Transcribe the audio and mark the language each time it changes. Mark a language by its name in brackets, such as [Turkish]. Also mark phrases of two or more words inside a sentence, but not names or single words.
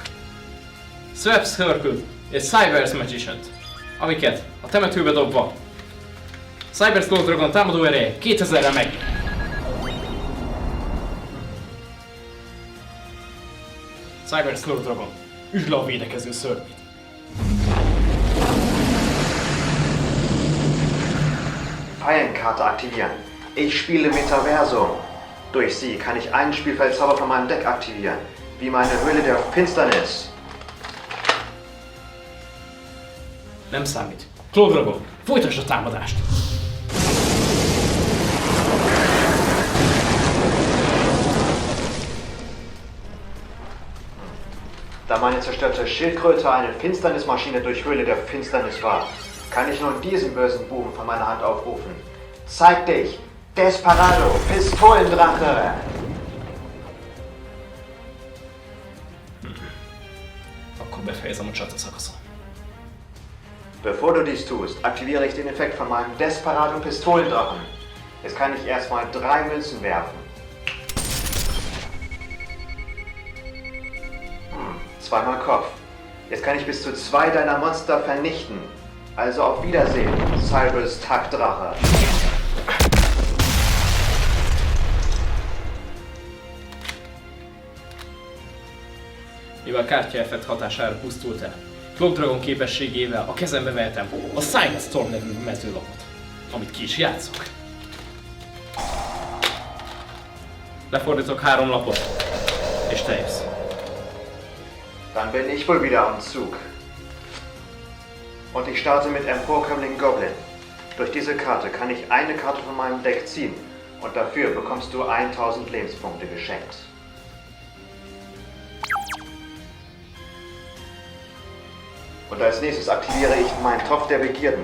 [Hungarian] Swap Circle és Cyber's Magician-t, amiket a temetőbe dobva Cyber's Clock Dragon támadó ereje 2000-re meg. Cyber's Clock Dragon, üsd le a védekező szörnyét. [German] Fallenkarte aktivieren. Ich spiele Metaversum. Durch sie kann ich einen Spielfeldzauber von meinem Deck aktivieren, wie meine Höhle der Finsternis. [Hungarian] Nem számít. Clock Dragon, folytasd a támadást! [German] Da meine zerstörte Schildkröte eine Finsternismaschine durch Höhle der Finsternis war, kann ich nun diesen bösen Buben von meiner Hand aufrufen. Zeig dich! Desperado! Pistolendrache! [Hungarian] Akkor befejezem a csataszakaszon. [German] Bevor du dies tust, aktiviere ich den Effekt von meinem Desperado Pistolendrachen. Jetzt kann ich erstmal 3 Münzen werfen. 2-mal Kopf. Jetzt kann ich bis zu 2 deiner Monster vernichten. Also auf Wiedersehen, Cyrus Tagdrache. [Hungarian] Mivel kártyaeffekt hatására pusztult el, Clock Dragon képességével a kezembe vehetem a Silent Storm nevű mezőlapot, amit ki is játszok. Lefordítok 3 lapot, és te jössz. [German] Dann bin ich wohl wieder am Zug. Und ich starte mit Emporkömmling Goblin. Durch diese Karte kann ich eine Karte von meinem Deck ziehen und dafür bekommst du 1000 Lebenspunkte geschenkt. Und als nächstes aktiviere ich meinen Topf der Begierden.